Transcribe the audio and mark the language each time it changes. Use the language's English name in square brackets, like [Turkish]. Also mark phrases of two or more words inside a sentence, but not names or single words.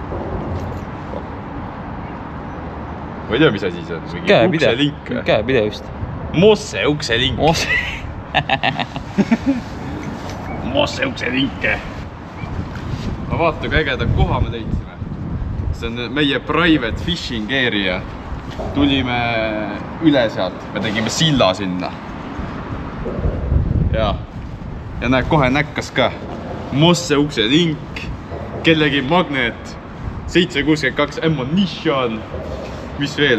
[Estonian] Ma ei tea, mis asi see on. Mingi ukselink. Käepide just. Mosse ukselink. Mosse ukselink. Ma vaata, kui ägeda koha me leidsime. See on meie [English] private fishing area. [Estonian] Tulime üle sealt. Me tegime silla sinna. Ja näed, kohe näkkas ka. Mosse ukselink. Kellegi magnet. 7,62 ammunition. Mis veel?